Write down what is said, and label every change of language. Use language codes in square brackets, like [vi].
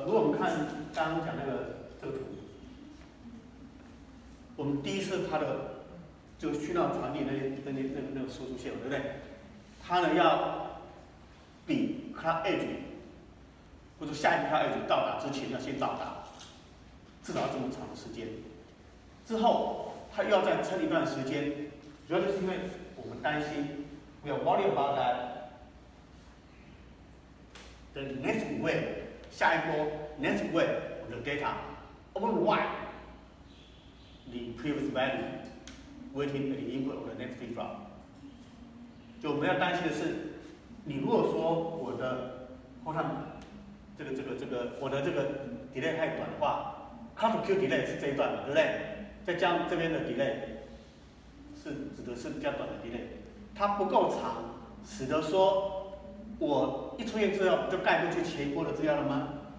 [zh] 如果我们看刚刚讲那个这个图，我们第一次它的就讯号传递那个输出线，对不对？它呢要比 clock edge 或者下一个 clock edge 到达之前要先到达，至少要这么长的时间。之后它又要再撑一段时间，主要就是因为我们担心 [en] we are worried about that the next wave [zh] 下一波 [en] next wave of the data override the previous value waiting at the input of the next flip flop。 [zh] 就我们要担心的是，你如果说我的后趟我的这个 delay 太短的话 ，clock to Q delay 是这一段嘛，对不对？再加上这边的 delay 是指的是比较短的 delay， 它不够长，使得说我一出现资料就盖过去前一波的资料了吗？